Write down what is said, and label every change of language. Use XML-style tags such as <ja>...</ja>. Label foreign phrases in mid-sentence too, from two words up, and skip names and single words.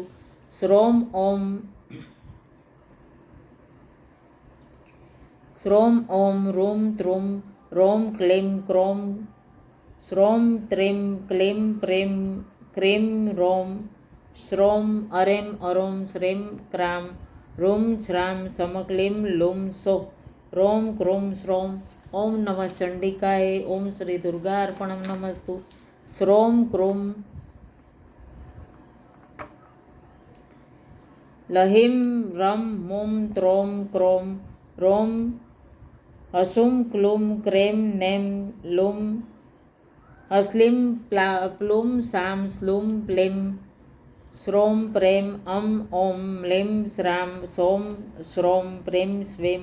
<sa>શ્રોમ ઓમ શ્રોમ ઓમ રૂમ ત્રુમ રોમ ક્લીમ ક્રોમ શ્રોમ ત્રીમ ક્લીમ પ્રેમ ક્રીમ રોમ શ્રોમ અરેમ અરોમ શ્રીમ ક્રામ રૂમ શ્રામ સમક્લીમ લુમ સો રોમ ક્રોમ શ્રોમ ओम नमः चंडिकाय। ओम श्री दुर्गा अर्पणम नमस्तु। श्रोम क्रोम लहिम रम मोम त्रोम क्रोम रोम हसुम क्लूम क्रेम नेम लुम हस्लिम प्लूम साम स्लूम प्लेम श्रोम प्रेम ओम म्लेम श्राम सोम श्रोम प्रेम स्वेम।</sa>